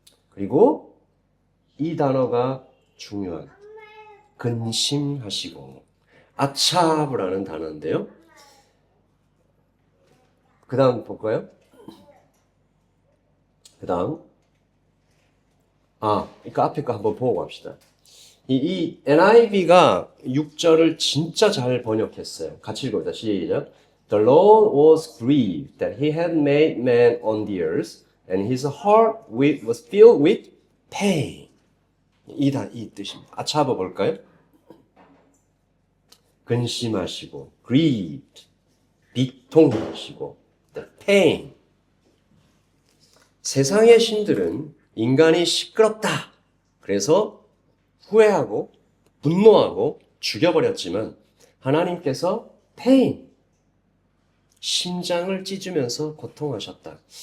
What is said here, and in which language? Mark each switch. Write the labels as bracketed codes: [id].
[ko] 그리고 이 단어가 중요한 근심하시고 아차브라는 단어인데요. 그 다음 볼까요? 그 다음 그러니까 앞에 거 한번 보고 갑시다. 이 NIV가 6절을 진짜 잘 번역했어요. 같이 읽어보자. 시작. [en] The Lord was grieved that he had made man on the earth, and his heart was filled with pain. [ko] 이 뜻입니다. 아차버 볼까요? 근심하시고, grieved, 비통하시고, the pain. 세상의 신들은 인간이 시끄럽다. 그래서 후회하고 분노하고 죽여버렸지만 하나님께서 pain, 심장을 찢으면서 고통하셨다.